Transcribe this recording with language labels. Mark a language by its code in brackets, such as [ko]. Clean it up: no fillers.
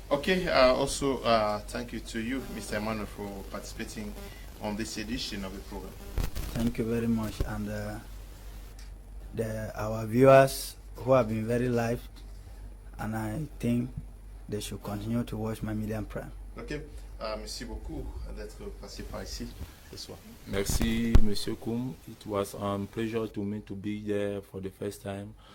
[en] Okay, also thank you to you, Mr. Emmanuel, for participating on this edition of the program. Thank you very much. And our viewers who have been very live, and I think they should continue to watch My Media Prime. [fr] Okay, merci beaucoup d'être passé par ici ce soir. Merci, Monsieur Kum. [en] It was a pleasure to me to be there for the first time.